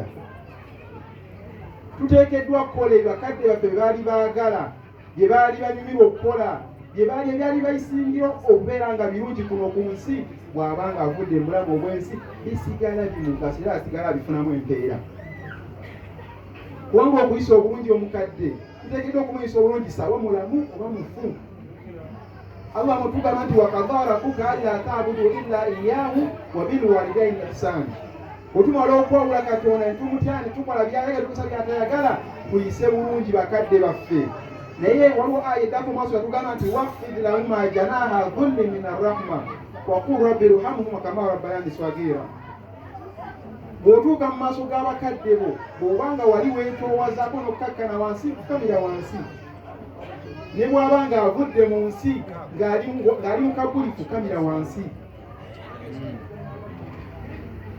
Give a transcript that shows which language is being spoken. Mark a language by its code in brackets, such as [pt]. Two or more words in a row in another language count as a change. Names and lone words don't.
[lg] Tuteekeddwa kukola bakadde baffe bye baali baagala, bye baali banyumirwa okukola, byali bayisingira okubeera nga birungi kuno ku nsi. Bw'abanga avudde mu bulamu obw'ensi bisigala bimugasa era asigala abifunamu empeera. Kubanga okuyisa obulungi omukadde tuteekeddwa okumuyisa obulungi sawa mulamu oba mufu. Allah mutugamba nti [ar] وقضى ربك ألا تعبدوا إلا إياه وبالوالدين إحسانا. [lg] Otumala okwawula Katonda ne tumutya ne tukola by'ayagala tukosa by'atayagala, tuyise bulungi bakadde baffe. Naye waliwo aya eddako maaso yatugamba nti [ar] واخفض لهما جناح الذل من الرحمة وقل رب ارحمهما كما ربياني صغيرا. [lg] Bw'otuuka mu maaso g'abakadde bo bw'obanga wali weetoowazaako n'okkakkana wansi kukamira wansi, ne bw'abanga avudde mu nsi ng'ali mu kabuli kukamira wansi.